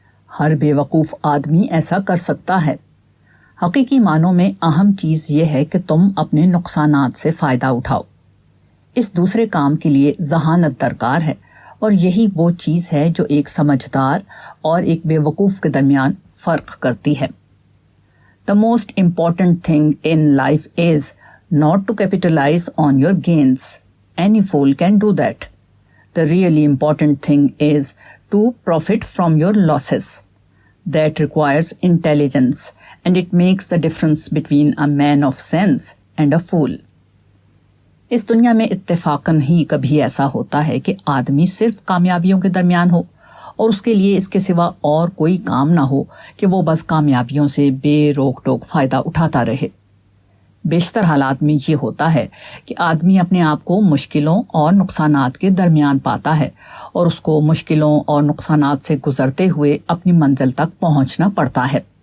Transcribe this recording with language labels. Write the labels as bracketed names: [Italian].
[Urdu] ہر بے وقوف آدمی ایسا کر سکتا ہے. حقیقی معنوں میں اہم چیز یہ ہے کہ تم اپنے نقصانات سے فائدہ اٹھاؤ. اس دوسرے کام کے لیے ذہانت درکار ہے، اور یہی وہ چیز ہے جو ایک سمجھدار اور ایک بے وقوف کے درمیان فرق کرتی ہے. [English] The most important thing in life is not to capitalize on your gains. Any fool can do that. The really important thing is to profit from your losses. That requires intelligence, and it makes the difference between a man of sense and a fool. [Urdu] اس دنیا میں اتفاقاً ہی کبھی ایسا ہوتا ہے کہ آدمی صرف کامیابیوں کے درمیان ہو اور اس کے لیے اس کے سوا اور کوئی کام نہ ہو کہ وہ بس کامیابیوں سے بے روک ٹوک فائدہ اٹھاتا رہے. بیشتر حالات میں یہ ہوتا ہے کہ آدمی اپنے آپ کو مشکلوں اور نقصانات کے درمیان پاتا ہے اور اس کو مشکلوں اور نقصانات سے گزرتے ہوئے اپنی منزل تک پہنچنا پڑتا ہے.